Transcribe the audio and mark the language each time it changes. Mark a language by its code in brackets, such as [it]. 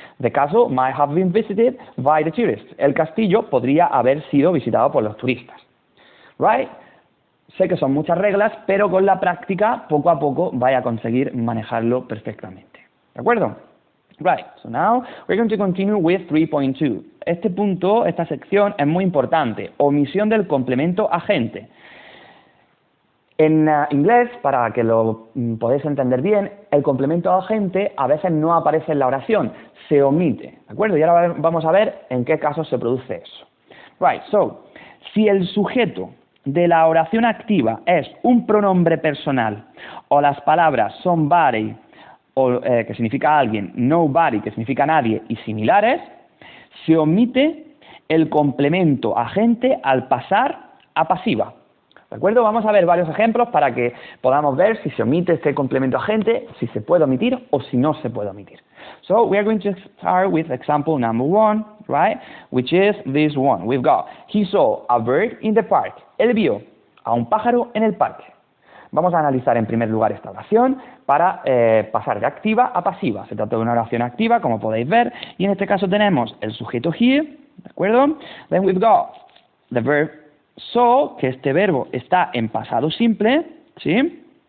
[en] The castle might have been visited by the tourists. [es] El castillo podría haber sido visitado por los turistas. [en] Right? [es] Sé que son muchas reglas, pero con la práctica poco a poco vais a conseguir manejarlo perfectamente. ¿De acuerdo? [en] Right, so now we're going to continue with 3.2. [es] Este punto, esta sección es muy importante. Omisión del complemento agente. En inglés, para que lo podáis entender bien, el complemento agente a veces no aparece en la oración, se omite. ¿De acuerdo? Y ahora vamos a ver en qué casos se produce eso. [en] Right, so, [es] si el sujeto de la oración activa es un pronombre personal o las palabras somebody, que significa alguien, nobody, que significa nadie, y similares, se omite el complemento agente al pasar a pasiva. ¿De acuerdo? Vamos a ver varios ejemplos para que podamos ver si se omite este complemento agente, si se puede omitir o si no se puede omitir. [en] So, we are going to start with example number 1, right? Which is this one. We've got, he saw a bird in the park. [es] Él vio a un pájaro en el parque. Vamos a analizar en primer lugar esta oración para pasar de activa a pasiva. Se trata de una oración activa, como podéis ver, y en este caso tenemos el sujeto here, ¿de acuerdo? [en] Then we've got the verb saw, [es] que este verbo está en pasado simple, ¿sí?